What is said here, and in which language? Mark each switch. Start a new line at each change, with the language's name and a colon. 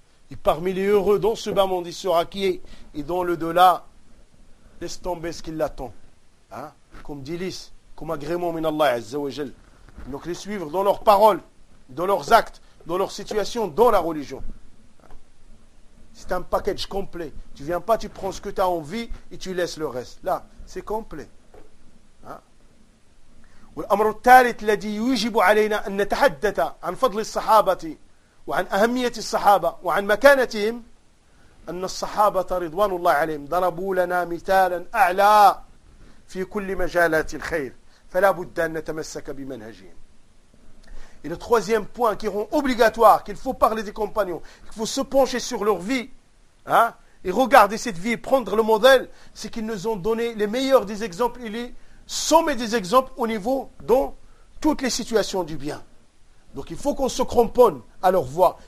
French: Et parmi les heureux dont ce bas monde il sera qui est, et dont le delà laisse tomber ce qui l'attend. Hein? Comme dilis, comme agrément
Arabic: min Allah Azza wa Jal.
French: Donc les suivre dans leurs paroles, dans leurs actes, dans leur situation, dans la religion. C'est un package complet. Tu ne viens pas, tu prends ce que tu as envie et tu laisses le reste. Là, c'est complet.
Arabic: والأمر الثالث الذي يجب علينا أن نتحدث عن فضل الصحابة وعن أهمية الصحابة وعن مكانتهم أن الصحابة رضوان الله عليهم ضربوا لنا مثالا أعلى في كل مجالات الخير فلا بد أن نتمسك بمنهجهم.
French: Et le troisième point qui rend obligatoire qu'il faut parler des compagnons, qu'il faut se pencher sur leur vie, et regarder cette vie et prendre le modèle, c'est qu'ils nous ont donné les meilleurs des exemples et les sommets des exemples au niveau dont toutes les situations du bien. Donc il faut qu'on se cramponne à leur voix.